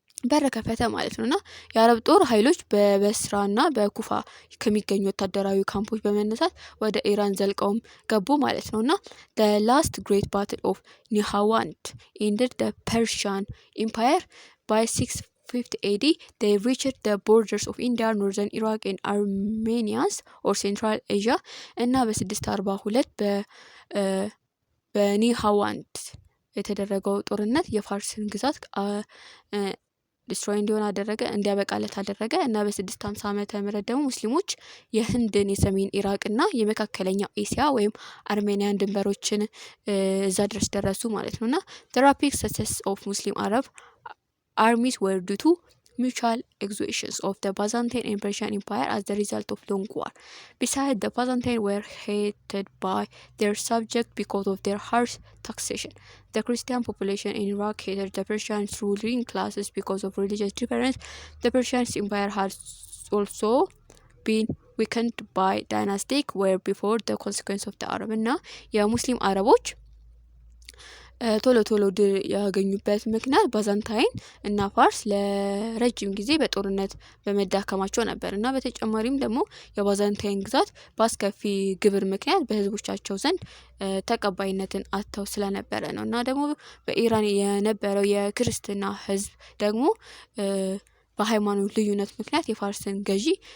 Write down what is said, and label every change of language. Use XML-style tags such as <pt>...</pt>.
<am>በር ከፈተ ማለት ነውና የአረብ ጦር ኃይሎች በበስራና በኩፋ ከሚገኙ ወታደራዊ ካምፖች በመነሳት ወደ ኢራን ዘልቀውም ገቡ ማለት ነውና</am> <en>the last great battle of Nihawand ended the Persian Empire by 650 AD. They reached the borders of India, northern Iraq and Armenia or Central Asia</en> <am>እና በ642 በኒሃዋንድ የተደረገው ጦርነት የፋርስን ግዛት ዲስትሮይ እንዲያበቃለት አደረገ እና በ650 ዓመተ ምህረት ደግሞ ሙስሊሞች የህንድን የሰሜን ኢራቅና የመካከለኛው ኤሲያ ወይም አርሜኒያን ድንበሮችን እዛ ድረስ ደረሱ ማለት ነውና</am> <en>the rapid success of Muslim Arab armies were due to mutual exhaustions of the Byzantine and Persian Empire as the result of long war. Besides, the Byzantines were hated by their subjects because of their harsh taxation. The Christian population in Iraq hated the Persian ruling classes because of religious difference. The Persian Empire has also been weakened by dynastic war before the consequence of the Arab</en> <am>እና የሙስሊም አረቦች ቶሎ ድል ያገኙበት ምክንያት ባዛንታይን እና ፋርስ ለረጅም ጊዜ በጦርነት በመዳከማቸው ነበር እና በተጨማሪም ደግሞ የባዛንታይን ግዛት በአስከፊ ግብር ምክንያት በህዝቦቻቸው ዘንድ ተቀባይነትን አጥተው ስለነበረ ነው እና ደግሞ በኢራን የነበረው የክርስትና ህዝብ ደግሞ በሃይማኖት ልዩነት ምክንያት የፋርስን ገዢ</am>